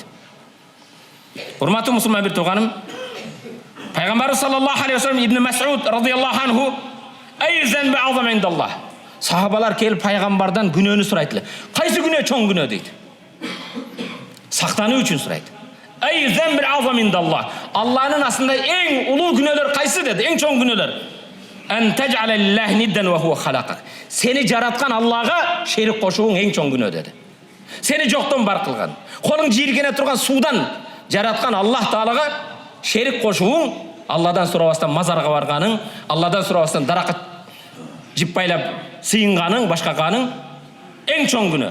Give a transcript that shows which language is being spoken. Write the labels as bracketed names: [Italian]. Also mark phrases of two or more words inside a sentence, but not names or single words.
[Kyrgyz] Урматтуу мусулман бир тууганым, пайгамбар [Arabic] صلى الله عليه وسلم Ибн Мас'уд رضي الله عنه أي الذنب أعظم عند الله. [Kyrgyz] Сахабалар келип пайгамбардан күнөөнү сурайт. Кайсы күнөө чоң күнөө дейт. Сактануу үчүн сурайт. [Arabic] أي الذنب أعظم عند الله. [Kyrgyz] Алланын астында эң улуу күнөөлөр кайсы деди? Эң чоң күнөөлөр. [Arabic] أن تجعل لله ندا وهو خلقك. [Kyrgyz] Сени жараткан Аллага шерик кошууң эң чоң күнөө деди. Сени жоктон бар кылган, колуң жийиркене турган суудан жараткан Аллах Таалага шерик кошууң, Алладан сурабастан мазарга барганың, Алладан сурабастан даракат жиппайлап сыйынганың, башкаганың эң чоң күнөө.